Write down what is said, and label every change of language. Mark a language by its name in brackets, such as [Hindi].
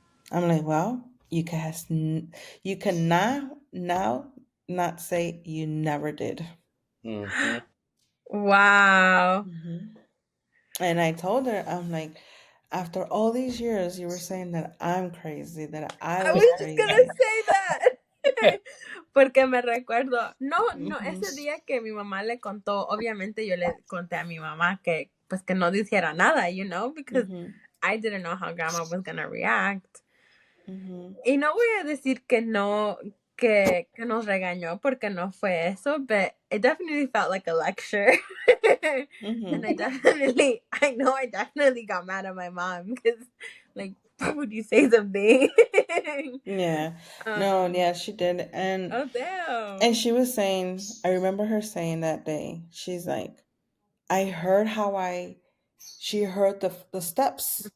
[English] I'm like, "Well, you can now not say you never did." Mm-hmm. Wow. Hmm. And I told her, I'm like, "After all these years, you were saying that I'm crazy, that I I was just gonna crazy." say that. [Spanish] Porque me recuerdo, no, Hmm. ese día que mi mamá le contó, obviamente yo le conté a mi mamá que, pues que no dijera nada, because Hmm. [English] I didn't know how grandma was gonna react. Hmm. [Spanish] Y no voy a decir que no, que nos regañó porque no fue eso, [English] but it definitely felt like a lecture. And Hmm. I definitely got mad at my mom because, like, why would you say something? Yeah. No, um, yeah, she did. And oh, and damn. she was saying, I remember her saying that day, she's like, "I heard how she heard the steps."